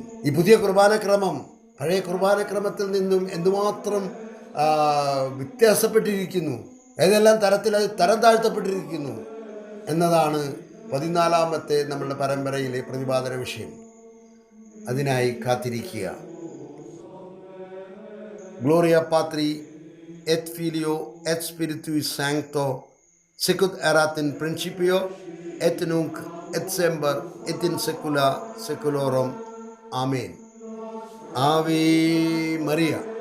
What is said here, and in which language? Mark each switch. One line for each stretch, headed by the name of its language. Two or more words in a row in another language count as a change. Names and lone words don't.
Malayalam: ഈ പുതിയ കുർബാനക്രമം പഴയ കുർബാനക്രമത്തിൽ നിന്നും എന്തുമാത്രം വ്യത്യാസപ്പെട്ടിരിക്കുന്നു, ഏതെല്ലാം തരത്തിൽ അത് തരം താഴ്ത്തപ്പെട്ടിരിക്കുന്നു എന്നതാണ് 14-ാമത്തെ നമ്മളുടെ പരമ്പരയിലെ പ്രതിപാദന വിഷയം. അതിനായി കാത്തിരിക്കുക.
Latin: Gloria Patri et Filio et Spiritui Sancto, sicut erat in principio et nunc et semper et in saecula saeculorum. Amen. Ave Maria.